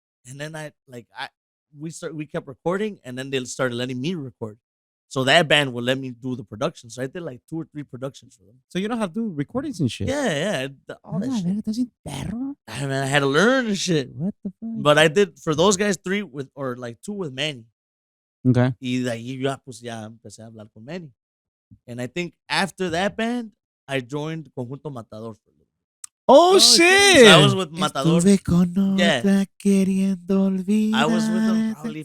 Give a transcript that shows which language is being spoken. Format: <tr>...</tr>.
<en>And then we kept recording, and then they started letting me record. So that band would let me do the production. So I did like 2 or 3 productions for them. So you know how to do recordings and shit. Yeah. All that shit.</en> <es>¿Estás bien perro?</es> <en>I had to learn and shit. What the fuck? But I did for those guys 2 with Manny. Okay.</en> <es>Y de ahí ya empecé a hablar con Manny.</es> <en>And I think after that band, I joined Conjunto Matador for a little bit. Oh, shit. So I was with Matador.</en> <es>Estuve con otra</es> <en>Yeah.</en> <es>queriendo olvidar.</es> <en>I was with them probably</en>